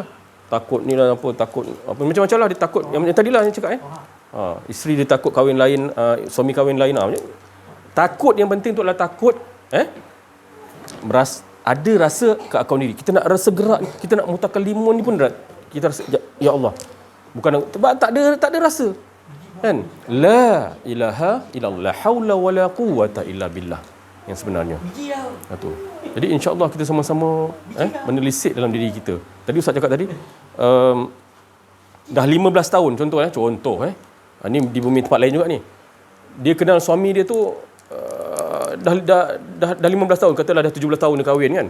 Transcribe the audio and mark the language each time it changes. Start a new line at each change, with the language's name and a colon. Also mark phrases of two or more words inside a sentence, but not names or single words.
Malay: Takut ni lah, takut apa, macam-macam lah dia takut. Yang tadi lah saya cakap isteri dia takut kahwin lain, suami kahwin lain. Takut yang penting tu adalah takut ada rasa keakuan diri. Kita nak rasa gerak, kita nak mutakalimun ni pun kita rasa,
Arabic: يا الله.
Malay: Bukan tak ada rasa. Kan?
Arabic: لا إله إلا الله، لا حول ولا قوة إلا بالله.
Malay: Yang sebenarnya. Itu. Jadi insya-Allah kita sama-sama menelisik dalam diri kita. Tadi Ustaz cakap tadi dah 15 tahun contoh ni di bumi tempat lain juga ni. Dia kenal suami dia tu dah 15 tahun, katalah dah 17 tahun dia kahwin kan.